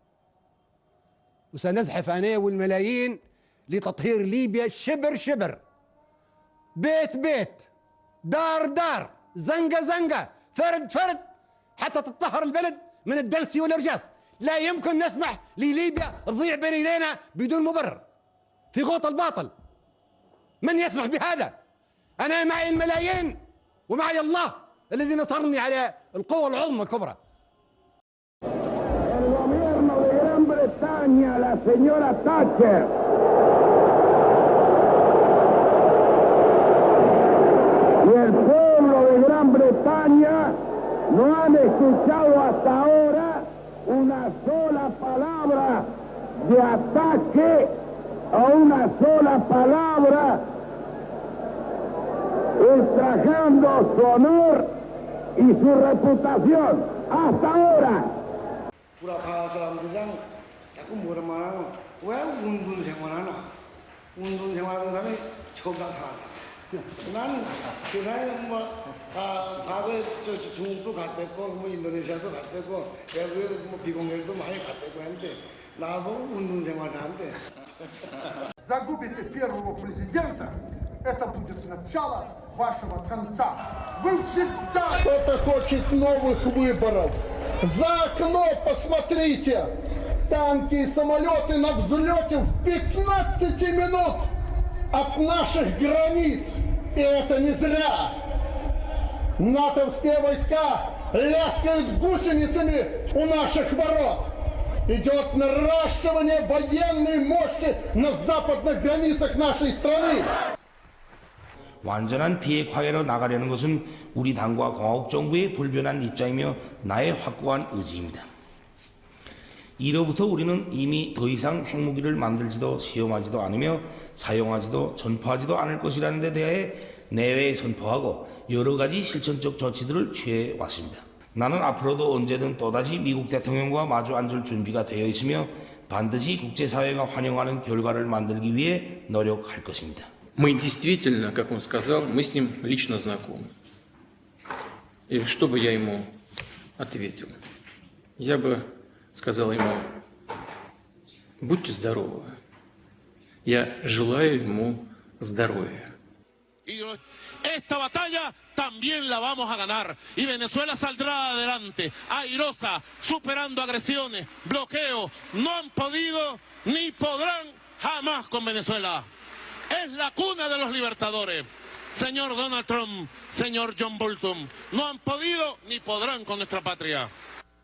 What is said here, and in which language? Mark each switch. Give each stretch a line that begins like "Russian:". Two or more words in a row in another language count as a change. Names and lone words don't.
Arabic: وسنزحف أنا والملايين لتطهير ليبيا شبر شبر، بيت بيت، دار دار، زنقة زنقة، فرد فرد، حتى تطهر البلد من الدنس والإرجاس. لا يمكن نسمح لليبيا تضيع بين يدينا بدون مبرر في غوط الباطل. من يسمح بهذا؟ أنا معي الملايين ومعي الله الذي نصرني على القوة العظمى الكبرى.
Spanish: El gobierno de Gran Bretaña, la señora Thatcher, y el pueblo de Gran Bretaña no han escuchado hasta ahora una sola palabra de ataque o una sola palabra ultrajando su honor y su reputación. Hasta ahora.
Korean: 구라파 사람들이랑 자꾸 뭐라 말하노? 왜 운동 생활하나? 운동 생활하는 사람이 처음 나타났다. 난 세상에 과거에 중국도 갔댔고 뭐 인도네시아도 갔댔고 외국에 뭐 비공개도 많이 갔댔고 했는데 나보고 운동 생활하는데.
Russian: Загубите первого президента, это будет начало вашего конца. Вы всегда... Кто-то хочет новых выборов. За окно посмотрите. Танки и самолеты на взлете в 15 минут от наших границ. И это не зря. Натовские войска ляскают гусеницами у наших ворот. Idет наращивание военной мощи на западных границах нашей страны.
Korean: 완전한 비핵화해로 나가려는 것은 우리 당과 공화국 정부의 불변한 입장이며 나의 확고한 의지입니다. 이로부터 우리는 이미 더 이상 핵무기를 만들지도 시험하지도 않으며 사용하지도 전파하지도 않을 것이라는 데 대해 내외에 선포하고 여러 가지 실천적 조치들을 취해 왔습니다. 나는 앞으로도 언제든 또다시 미국 대통령과 마주 앉을 준비가 되어 있으며 반드시 국제사회가 환영하는 결과를 만들기 위해 노력할 것입니다.
Russian: Мы действительно, как он сказал, мы с ним лично знакомы. И что бы я ему ответил? Я бы сказал ему: будьте здоровы. Я желаю ему здоровья.
Spanish: Esta batalla también la vamos a ganar y Venezuela saldrá adelante, airosa, superando agresiones, bloqueos. No han podido ni podrán jamás con Venezuela. Es la cuna de los libertadores. Señor Donald Trump, señor John Bolton, no han podido ni podrán con nuestra patria.